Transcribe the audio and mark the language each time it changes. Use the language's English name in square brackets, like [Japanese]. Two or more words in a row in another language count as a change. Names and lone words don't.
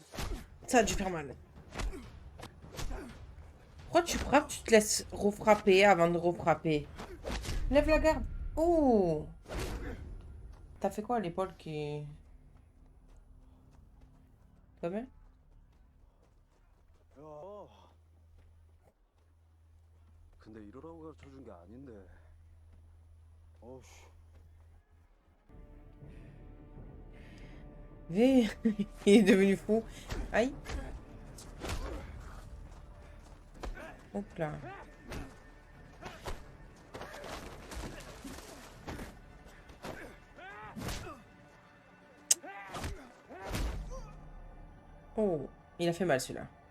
[French] Ça a dû faire mal. Pourquoi tu frappes? Tu te laisses refrapper avant de refrapper. Lève la garde. Oh! T'as fait quoi à l'épaule qui... Pas bien? [Korean] 야. 근데 이러라고 가르쳐 준 게 아닌데. 어우. [French] Il est devenu fou. Aïe. Hop là. Oh, il a fait mal celui-là.